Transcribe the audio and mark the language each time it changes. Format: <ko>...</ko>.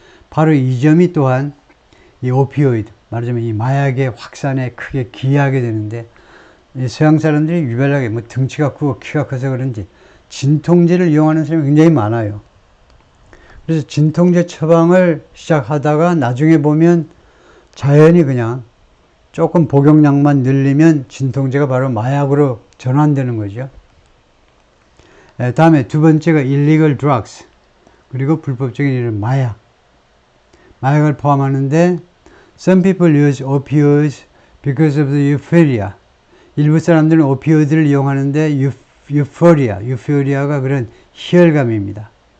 <ko>바로 이 점이 또한 이 오피오이드, 말하자면 이 마약의 확산에 크게 기여하게 되는데, 이 서양 사람들이 유별나게 뭐 등치가 크고 키가 커서 그런지 진통제를 이용하는 사람이 굉장히 많아요. 그래서 진통제 처방을 시작하다가 나중에 보면 자연히 그냥 조금 복용량만 늘리면 진통제가 바로 마약으로 전환되는 거죠. 다음에 두 번째가</ko> <en>illegal drugs,</en> <ko>그리고 불법적인 이런 마약을 포함하는데,</ko> <en>some people use opioids because of the euphoria.</en> <ko>일부 사람들은 오피오이드를 이용하는데 유포리아가 그런 희열감입니다.</ko>